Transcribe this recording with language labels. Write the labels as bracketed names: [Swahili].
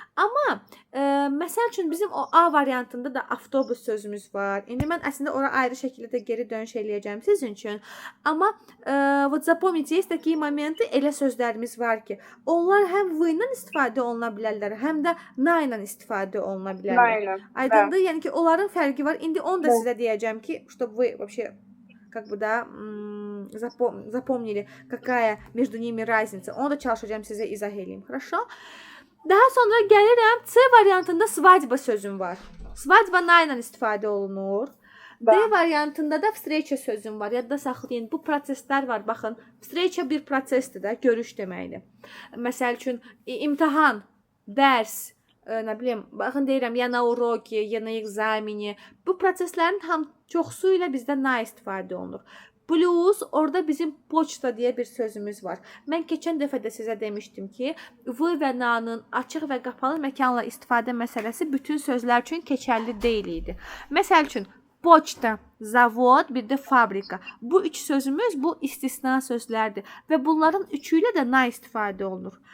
[Azerbaijani] Amma məsəl üçün bizim o A variantında da avtobus sözümüz var. İndi mən əslində ora ayrı şəkildə geri dönüş eləyəcəm sizin üçün. Amma [Russian] вот запомните, есть такие моменты, [Azerbaijani] elə sözlərimiz var ki, onlar həm v ilə istifadə oluna bilərlər, həm də na ilə istifadə oluna bilərlər. Aydındır? Yəni ki, onların fərqi var. İndi onu da sizə deyəcəm ki, [Russian] чтобы вы вообще как бы да запомнили, какая между ними разница. [Azerbaijani] Onu da çalışacağım sizə izah edeyim. [Russian] Хорошо? [Azerbaijani] Daha sonra gəlirəm C variantında svadьба sözüm var. Svadьба na ilə istifadə olunur. D variantında da встреча sözüm var. Yadda saxlayın. Bu proseslər var. Baxın, встреча bir prosesdir də, görüş deməkdir. Məsəl üçün imtahan, dərs, nə bilim, baxın deyirəm, ya na uroki, ya na ekzameni. Bu proseslərin çoxsu ilə bizdə na istifadə olunur. Plus, orada bizim poçta deyə bir sözümüz var. Mən keçən dəfə də sizə demişdim ki, v və na-nın açıq və qapalı məkanla istifadə məsələsi bütün sözlər üçün keçərli deyil idi. Məsəl üçün, Poçta, zavod, bir də fabrika. Bu üç sözümüz bu istisna sözlərdir və bunların üçü ilə də na istifadə olunur.